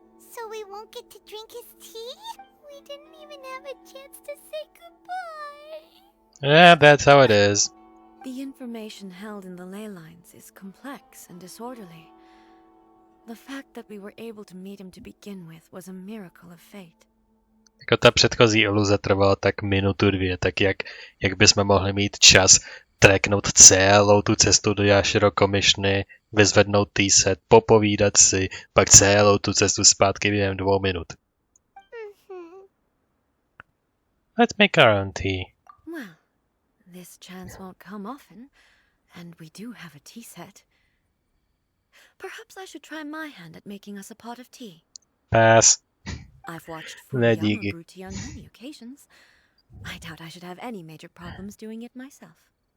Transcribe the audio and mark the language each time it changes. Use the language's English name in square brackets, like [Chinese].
[English] So we won't get to drink his tea? We didn't even have a chance to say goodbye. Yeah, that's how it is. The information held in the ley lines is complex and disorderly. The fact that we were able to meet him to begin with was a miracle of fate. [Czech] Jako ta předchozí iluze trvala tak minutu, dvě, tak jak bychom mohli mít čas tracknout celou tu cestu do Yashiro Commissiony, vyzvednout tea set, popovídat si, pak celou tu cestu zpátky během 2 minut. [English] Let's make our own tea. Well, this chance won't come often, and we do have a tea set. Perhaps I should try my hand at making us a pot of tea. Pass. I've watched Furuyama brew tea on many occasions. I doubt I should have any major problems doing it myself.